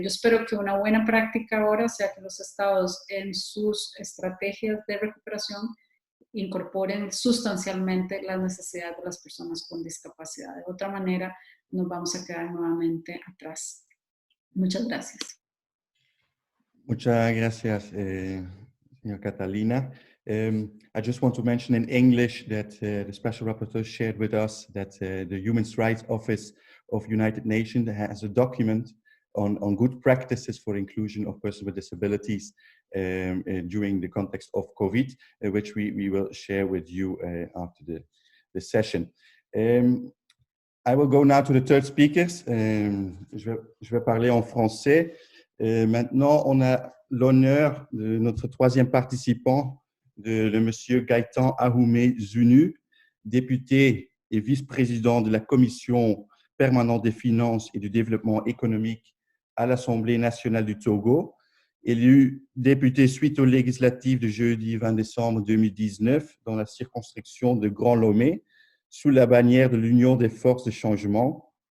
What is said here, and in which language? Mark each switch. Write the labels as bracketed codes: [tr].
[es] Yo espero que una buena práctica ahora sea que los estados en sus estrategias de recuperación incorporen sustancialmente las necesidades de las personas con discapacidad. De otra manera, nos vamos a quedar nuevamente atrás. Muchas gracias. Muchas gracias, señora Catalina. [en] I just want to mention in English that the Special Rapporteur shared with us that the Human Rights Office of United Nations has a document on good practices for inclusion of persons with disabilities during the context of COVID, which we will share with you after the session. I will go now to the third speakers. [fr] Je vais parler en français. Maintenant, on a l'honneur de notre troisième participant, de monsieur Gaetan Ahoomey-Zuni, député et vice-président de la Commission permanente des finances et du développement économique à l'Assemblée nationale du Togo, élu député suite aux législatives de jeudi 20 décembre 2019 dans la circonscription de Grand Lomé, sous la bannière de l'Union des forces de changement.